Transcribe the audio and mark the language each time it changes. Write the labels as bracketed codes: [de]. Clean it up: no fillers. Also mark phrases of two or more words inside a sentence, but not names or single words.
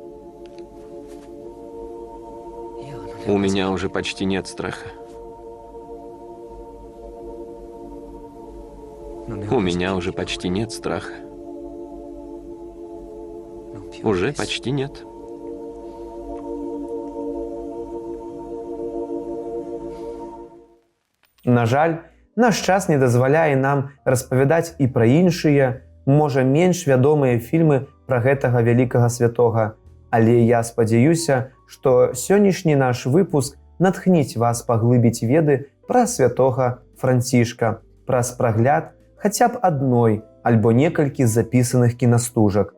[ru] У меня уже почти нет страха. У меня уже почти нет страха. Уже почти нет. [be] На жаль, наш час не дазваляе нам распавядаць і пра іншыя, можа, менш вядомыя фільмы пра гэтага вялікага святога. Але я спадзяюся, што сённяшні наш выпуск натхніць вас паглыбіць веды пра святога Францішка, праз прагляд хаця б адной альбо некалькі запісаных кінастужак.